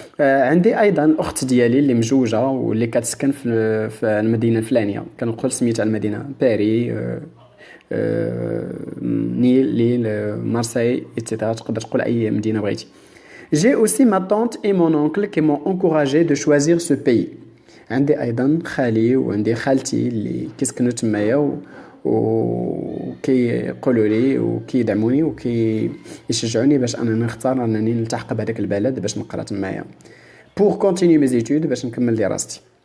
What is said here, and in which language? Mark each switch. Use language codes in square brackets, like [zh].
[ar] عندي ايضا اخت ديالي اللي مجوجه واللي كتسكن في المدينه الفلانيه كنقول سميتها المدينه باري ليل مارسيل etc. تقدر تقول اي مدينه بغيتي. [fr] J'ai aussi ma tante et mon oncle qui m'ont encouragé de choisir ce pays. [ar] عندي ايضا خالي وعندي خالتي اللي كيسكنوا تمايا وكيقولوا لي وكيدعموني وكيشجعوني باش انا نختار انني نلتحق بهذاك البلد باش نقرا تمايا [fr] pour continuer mes études [ar] باش نكمل دراستي.